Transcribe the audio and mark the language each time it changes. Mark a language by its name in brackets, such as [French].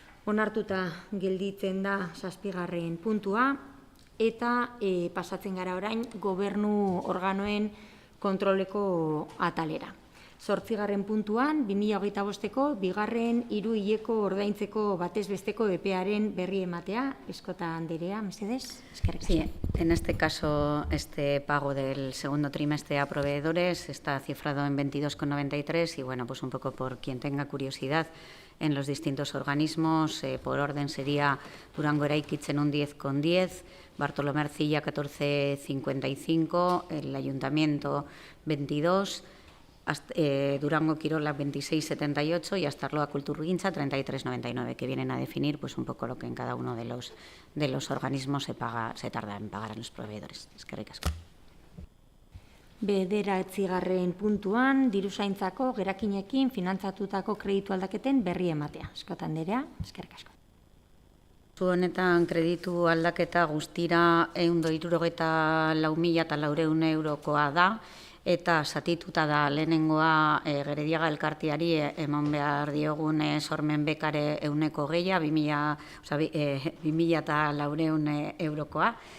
[Basque] Onartuta gelditzen da 7. puntua eta pasatzen gara orain gobernu organoen kontroleko atalera. 8. puntuan, 2025ko bigarren hiruhileko ordaintzeko batez besteko epearen berri ematea. Eskota Anderea, mesedez, eskerrik asko. [Spanish] Sí, en este caso, este pago del segundo trimestre a proveedores está cifrado en 22,93 y, bueno, pues un poco por quien tenga curiosidad, en los distintos organismos, por orden sería Durango Eraikitzen un 10,10, Bartolomé Ercilla 14,55, el Ayuntamiento 22, Durango Quirola 26,78 y Astarloa Kulturgintza 33,99, que vienen a definir pues un poco lo que en cada uno de los organismos se tarda en pagar a los proveedores. [Basque] Eskerrik asko. 9. puntuan, diruzaintzako gerakinekin finantzatutako kreditu aldaketen berri ematea. Eskota Anderea, eskerrik asko. Zu honetan kreditu aldaketa guztira 174.400 eurokoa da, eta satituta da lehenengoa Gerediaga elkarteari eman behar diogun sormen bekare 120.000, 2.400 eurokoa.